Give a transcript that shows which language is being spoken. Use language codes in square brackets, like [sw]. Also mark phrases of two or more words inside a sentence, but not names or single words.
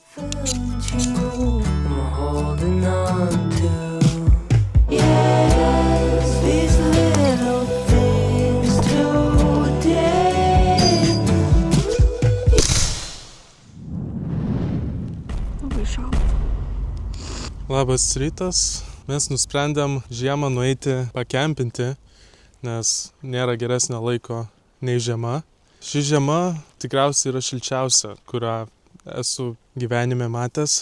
[en] found you, I'm holding on to. Yes, these little things today. [lt] Labai šalta. Labas rytas. Mes nusprendėm žiemą nueiti pakempinti, nes nėra geresnio laiko nei žiema. Ši žiema tikriausiai yra šilčiausia, kurią esu gyvenime matęs.